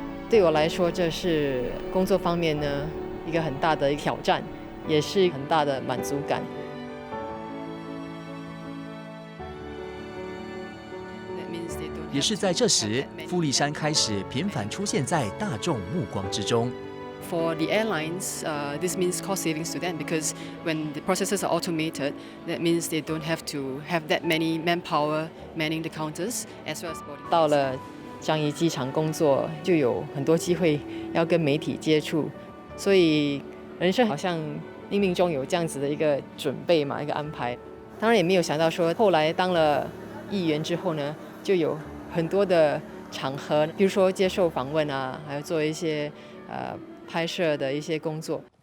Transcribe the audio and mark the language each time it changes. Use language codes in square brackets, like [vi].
[zh] 对我来说，这是工作方面呢一个很大的挑战，也是很大的满足感。也是在这时，傅丽珊开始频繁出现在大众目光之中。 [en] For the airlines, this means cost savings to them because when the processes are automated, that means they don't have to have that many manpower manning the counters as well as boarding. [zh] 到了樟宜机场工作，就有很多机会要跟媒体接触。所以人生好像冥冥中有这样子的一个准备嘛，一个安排。当然也没有想到说，后来当了议员之后呢，就有很多的场合，比如说接受访问啊，还有做一些拍摄的一些工作。